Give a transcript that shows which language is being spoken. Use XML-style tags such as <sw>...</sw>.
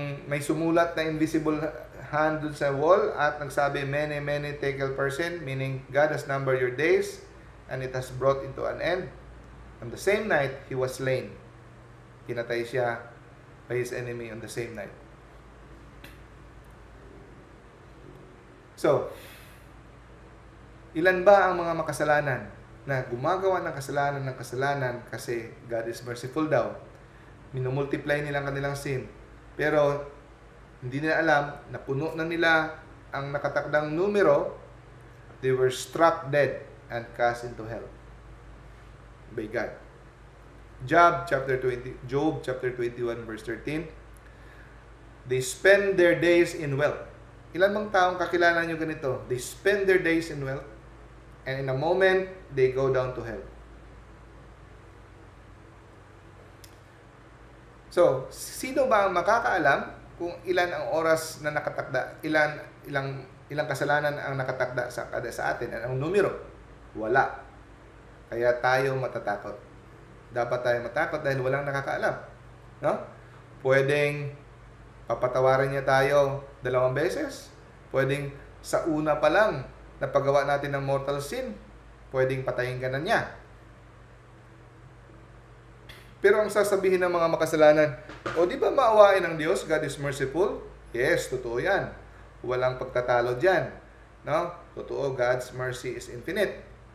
<tl>May sumulat na</tl> <en>invisible hand dun sa wall at nagsabi, many, many tekel person, meaning God has numbered your days and it has brought into an end. On the same night, he was slain.</en> <tl>Kinatay siya</tl> <en>by his enemy on the same night.</en> <tl>So, ilan ba ang mga makasalanan na gumagawa ng kasalanan kasi</tl> <en>God is merciful</en> <tl>daw? Minumultiply nilang kanilang sin. Pero, hindi nila alam na puno na nila ang nakatakdang numero.</tl> <en>They were struck dead and cast into hell by God. Job chapter 21 verse 13. They spend their days in wealth.</en> <tl>Ilan bang taong kakilala nyo ganito?</tl> <en>They spend their days in wealth and in a moment, they go down to hell.</en> <tl>So, sino ba ang makakaalam kung ilan ang oras na nakatakda, ilang kasalanan ang nakatakda sa atin? Anong numero? Wala. Kaya tayo matatakot. Dapat tayo matakot dahil walang nakakaalam. No? Pwedeng papatawarin niya tayo 2 beses. Pwedeng sa una pa lang na paggawa natin ng mortal sin, pwedeng patayin ka na niya. Pero ang sasabihin ng mga makasalanan, di ba maawain ng Diyos?</tl> <en>God is merciful? Yes,</en> <tl>totoo yan. Walang pagtatalo dyan. No?</tl> <en>Totoo, God's mercy is infinite.</en>